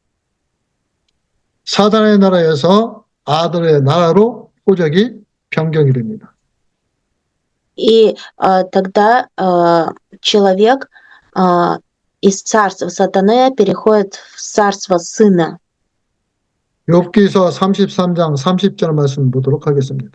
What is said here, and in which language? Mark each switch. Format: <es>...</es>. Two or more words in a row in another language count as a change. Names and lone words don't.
<ko>사단의 나라에서 아들의 나라로 호적이 변경이 됩니다.</ko> <ru>И тогда человек из царства сатаны переходит в царство сына.</ru> <ko>욥기서 33장 30절 말씀 보도록 하겠습니다.</ko>